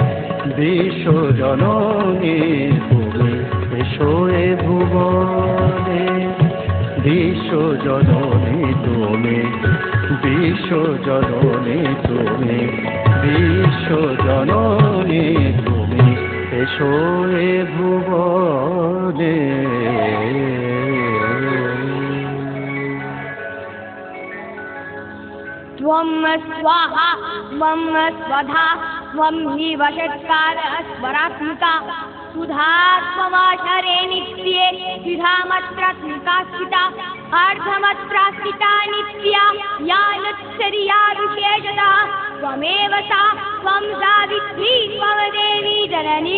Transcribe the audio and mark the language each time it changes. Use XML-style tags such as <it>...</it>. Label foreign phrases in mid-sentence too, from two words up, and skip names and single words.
<bn>বিশ্বজননী তুমি এসো এ ভুবনে, বিশ্বজননী তুমি, বিশ্বজননী তুমি, বিশ্বজননী তুমি এসো এ ভুবনে।</bn> <sa>त्वं स्वाहा त्वं स्वधा त्वं हि वषट्कारः स्वरात्मिका, सुधात्ममाशरे नित्ये द्विधामात्रात्मिका स्थिता, अर्धमात्रास्थिता नित्या या नुत्सर्याविशेषतः, त्वमेव सा त्वं सावित्री त्वं देवी जननी</sa>